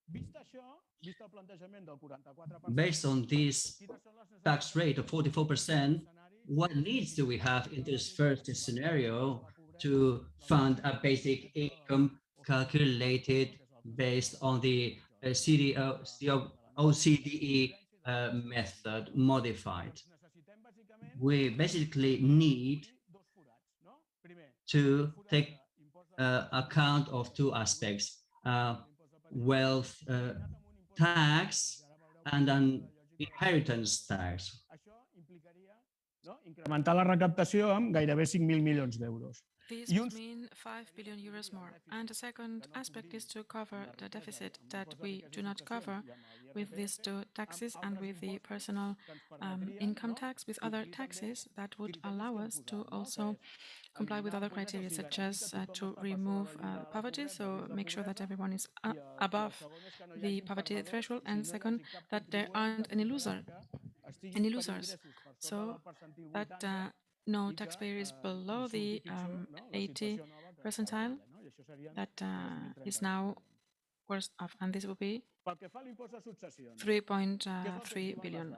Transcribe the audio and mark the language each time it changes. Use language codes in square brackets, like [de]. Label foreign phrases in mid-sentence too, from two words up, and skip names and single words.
[en] Based on this tax rate of 44%, what needs do we have in this first scenario to fund a basic income calculated based on the OCDE method modified? We basically need to take account of 2 aspects, wealth tax and an inheritance tax. [ca] Incrementar la recaptació amb gairebé 5.000 milions d'euros. [en] This would mean 5 billion euros more. And the second aspect is to cover the deficit that we do not cover with these 2 taxes and with the personal income tax, with other taxes that would allow us to also comply with other criteria, such as to remove poverty, so make sure that everyone is above the poverty threshold, and second, that there aren't any losers, so that no taxpayer is below the 80 percentile that is now worst off, and this will be 3.3 billion.